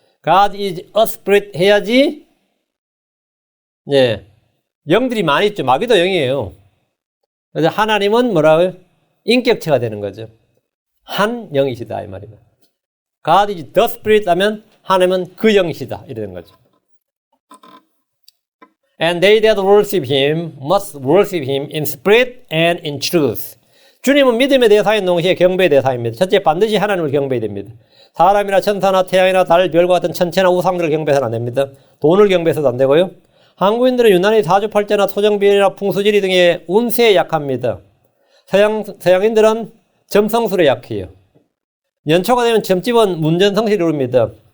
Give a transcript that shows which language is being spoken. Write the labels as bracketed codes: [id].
[en] God is a spirit [ko] 해야지, 영들이 많이 있죠. 마귀도 영이에요. 그래서 하나님은 뭐라고요? 인격체가 되는 거죠. 한 영이시다, 이 말입니다. [en] God is the Spirit [ko] 하면 하나님은 그 영이시다, 이러는 거죠. [en] And they that worship Him must worship Him in spirit and in truth. [ko] 주님은 믿음의 대상인 동시에 경배의 대상입니다. 첫째, 반드시 하나님을 경배해야 됩니다. 사람이나 천사나 태양이나 달, 별과 같은 천체나 우상들을 경배해서는 안 됩니다. 돈을 경배해서도 안 되고요. 한국인들은 유난히 사주팔자나 토정비례나 풍수지리 등의 운세에 약합니다. 서양인들은 점성술에 약해요. 연초가 되면 점집은 문전성시를 이룹니다.